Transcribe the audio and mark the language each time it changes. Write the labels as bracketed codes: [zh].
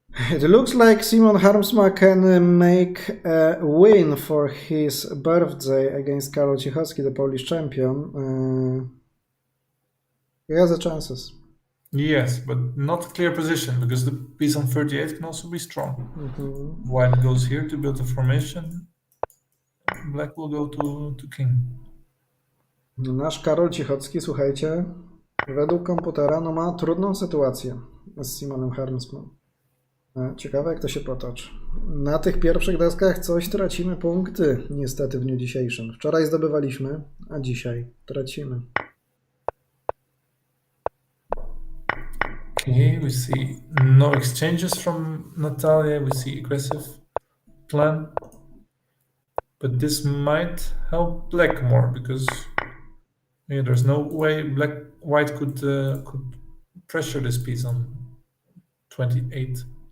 [en] It looks like Simon Harmsma can make a win for his birthday against Karol Cichocki, the Polish champion. He has the chances. Yes, but not clear position, because the piece on 38 can also be strong. White goes here to build a formation. Black will go to king. [pl] Nasz Karol Cichocki, słuchajcie, według komputera ma trudną sytuację z Simonem Harmsmą. Ciekawe, jak to się potoczy. Na tych pierwszych deskach coś tracimy punkty, niestety w dniu dzisiejszym. Wczoraj zdobywaliśmy, a dzisiaj tracimy. [en] Okay, we see no exchanges from Natalia. We see aggressive plan, but this might help black more, because there's no way white could pressure this piece on 28.